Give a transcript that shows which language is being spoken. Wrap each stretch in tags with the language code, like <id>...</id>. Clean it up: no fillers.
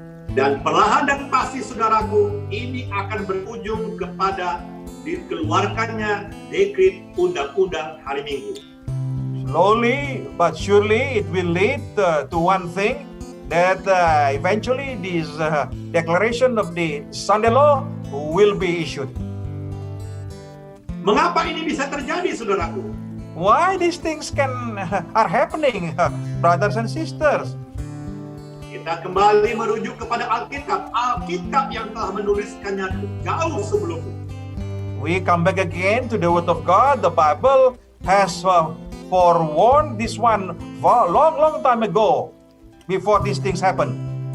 <id>Dan perlahan dan pasti saudaraku, ini akan berujung kepada dikeluarkannya dekret undang-undang hari Minggu.</id> <en>Slowly but surely it will lead to one thing, that eventually this declaration of the Sunday law will be issued.</en> <id>Mengapa ini bisa terjadi, saudaraku?</id> <en>Why these things are happening, brothers and sisters?</en> <id>Kita kembali merujuk kepada Alkitab, Alkitab yang telah menuliskannya jauh sebelumnya.</id> <en>We come back again to the Word of God. The Bible has forewarned this one for long time ago, before these things happen.</en>